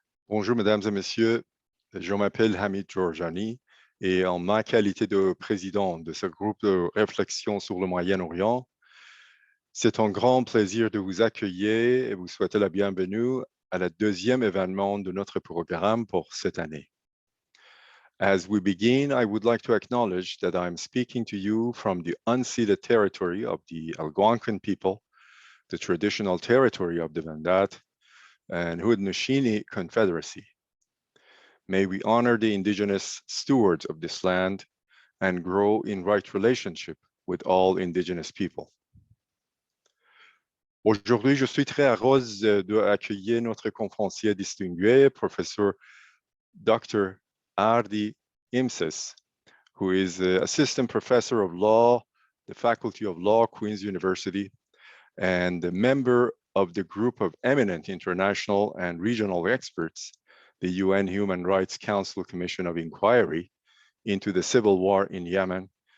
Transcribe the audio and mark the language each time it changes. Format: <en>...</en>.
<fr>Bonjour, mesdames et messieurs. Je m'appelle Hamid Georgiani et en ma qualité de président de ce groupe de réflexion sur le Moyen-Orient, c'est un grand plaisir de vous accueillir et vous souhaiter la bienvenue à la deuxième événement de notre programme pour cette année.</fr> <en>As we begin, I would like to acknowledge that I'm speaking to you from the unceded territory of the Algonquin people, the traditional territory of the Wendat and Haudenosaunee Confederacy. May we honor the indigenous stewards of this land and grow in right relationship with all indigenous people.</en> <fr>Aujourd'hui, je suis très heureuse d'accueillir notre conférencier distingué, professeur Dr.</fr> <en>Ardi Imseis, who is Assistant Professor of Law, the Faculty of Law, Queen's University, and a member of the group of eminent international and regional experts, the UN Human Rights Council Commission of Inquiry into the civil war in Yemen.</en>